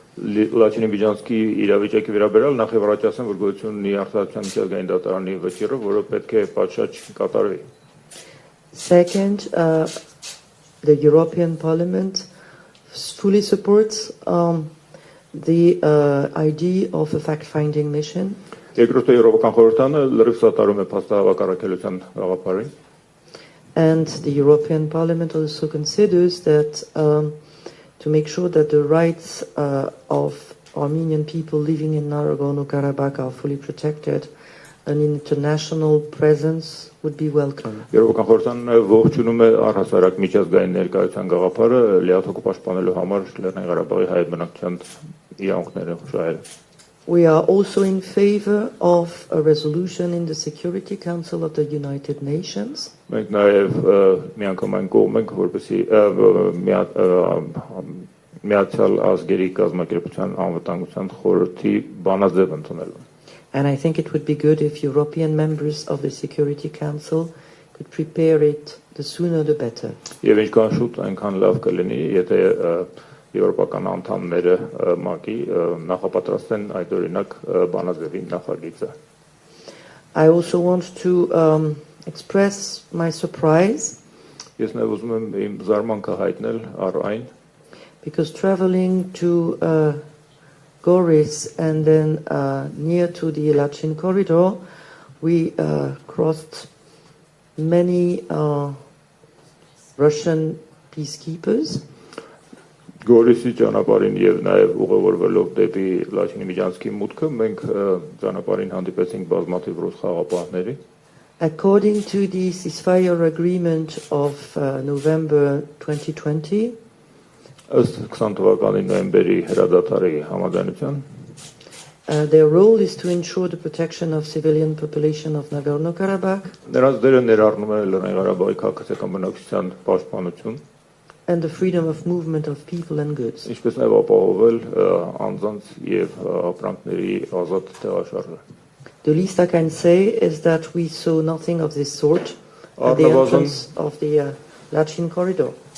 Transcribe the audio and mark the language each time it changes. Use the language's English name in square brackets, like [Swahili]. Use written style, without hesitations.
[Armenian] Լաչինի միջանցքի իրավիճակի վերաբերյալ նախ եւ առաջ ասեմ որ գոյություն ունի արտադրության միջազգային դատարանի վճիռը, որը պետք է պատշաճ կատարվի. [English] Second, the European Parliament fully supports the idea of a fact-finding mission. [Armenian] Երկրորդը Եվրոպական խորհրդարանը լրիվ սատարում է փաստահավաք առաքելության գաղափարին. [English] And the European Parliament also considers that to make sure that the rights of Armenian people living in Nagorno-Karabakh are fully protected, an international presence would be welcome. [Armenian] Եվրոպական խորհրդարանը ողջունում է առհասարակ միջազգային ներկայության գաղափարը լիաթոք պաշտպանելու համար Լեռնային Ղարաբաղի հայ բնակչության իրավունքները շահել. [English] We are also in favor of a resolution in the Security Council of the United Nations. [Armenian] Մենք նաև միանգամայն կողմ ենք, որպեսզի Միացյալ Ազգերի կազմակերպության անվտանգության խորհրդի բանաձև ընդունելու. [English] And I think it would be good if European members of the Security Council could prepare it the sooner the better. [Armenian] Եվ ինչքան շուտ այնքան լավ կլինի, եթե Եվրոպական անդամները ՄԱԿ-ի նախապատրաստեն այդ օրինակ բանաձևի նախագիծը. [English] I also want to express my surprise. [Armenian] Ես նաև ուզում եմ իմ զարմանքը հայտնել առ այն. [English] Because traveling to Goris and then near to the Lachin corridor, we crossed many Russian peacekeepers. [Armenian] Գորիսի ճանապարհին եւ նաեւ ուղևորվելով դեպի Լաչինի միջանցքի մուտքը մենք ճանապարհին հանդիպեցինք բազմաթիվ ռուս խաղապահների. [English] According to the ceasefire agreement of November 2020, [Armenian] ըստ 20 թվականի նոյեմբերի հրադադարի համաձայնության, [English] their role is to ensure the protection of civilian population of Nagorno-Karabakh. [Armenian] Նրանց դերը ներառնում է Լեռնային Ղարաբաղի քաղաքացիական բնակչության պաշտպանություն [English] and the freedom of movement of people and goods. [Armenian] Ինչպես նաև ապահովել անձանց եւ ապրանքների ազատ տեղաշարժը. [English] The least I can say is that we saw nothing of this sort at the entrance of the Lachin corridor.